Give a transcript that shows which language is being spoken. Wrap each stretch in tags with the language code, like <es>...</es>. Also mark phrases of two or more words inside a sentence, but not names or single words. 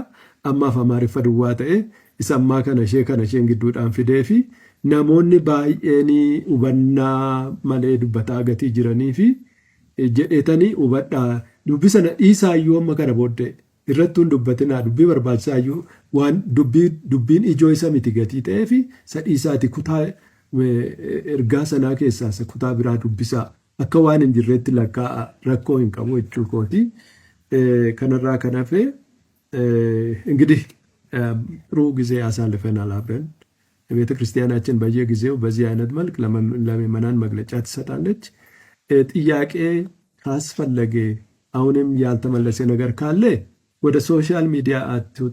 <om>Ammaaf Amaariffa duwwaa ta'e isa ammaa kana isheen gidduudhaan fidee fi namoonni baay'een hubannaa malee dubbataa gatii jiranii fi jedhetanii hubadhaa dubbii sana dhiisaayyuu amma kana booddee irratti hin dubbatinaa dubbii barbaachisaayyuu waan dubbiin ijoo isa miti gatii ta'ee fi isa dhiisaati kutaa ergaa sanaa keessaa isa kutaa biraa dubbisaa akka waan hin jirreetti lakkaa'a rakkoo hin qabu jechuu kooti.</om> <am>Kanarraa kan hafe እንግዲህ ጥሩ ጊዜ አሳልፈናል አብረን። ቤተ ክርስቲያናችን በየጊዜው በዚህ አይነት መልክ ለምዕመናን መግለጫ ትሰጣለች። ጥያቄ ካስፈለገ አሁንም ያልተመለሰ ነገር ካለ ወደ ሶሻል ሚዲያ አትውጡ።</am>